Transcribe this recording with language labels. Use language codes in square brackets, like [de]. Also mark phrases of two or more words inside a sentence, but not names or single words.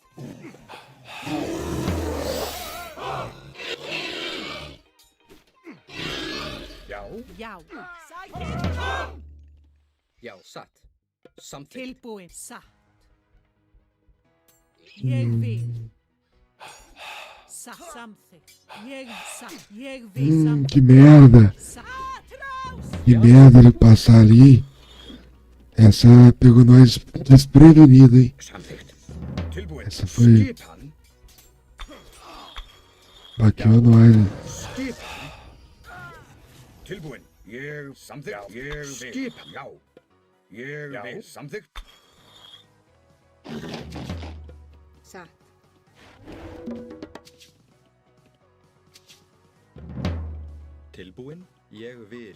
[is] Já. Já. Já, satt. Samþykkt. Tilbúin. Satt. Ég vil. Satt. Samþykkt. Ég vil samþykkt. [pt] Que merda. Que merda ele passar ali. Essa pegou nós desprevenido, hein? [is] Samþykkt. Tilbúin. [pt] Essa foi... Baqueou nós, né? [is] Skipan. Tilbúin. Ég samþykkt. Ég vil. Skipan. Já. Ég vil. Samþykkt. Satt. Tilbúin? Ég vil.